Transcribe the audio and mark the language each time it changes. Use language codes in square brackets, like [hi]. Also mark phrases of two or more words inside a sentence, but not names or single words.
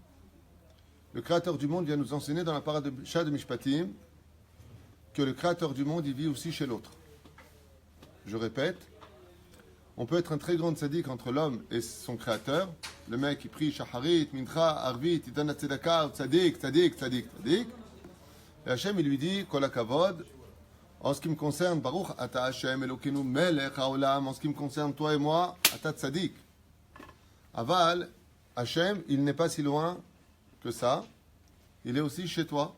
[fr] Le Créateur du monde vient nous enseigner dans la paracha de Mishpatim que le Créateur du monde, il vit aussi chez l'autre. Je répète, on peut être un très grand tzaddik entre l'homme et son Créateur. Le mec, il prie Shacharit, Mincha, Arvit, il donne la tzedaka, [he] צדיק, צדיק, צדיק, צדיק. [fr] Et Hachem, il lui dit, [he] כל הכבוד, [fr] en ce qui me concerne, [he] ברוך אתה השם אלוקינו מלך העולם, [fr] en ce qui me concerne toi et moi, [he] אתה צדיק. [fr] Aval, Hachem, il n'est pas si loin que ça. Il est aussi chez toi.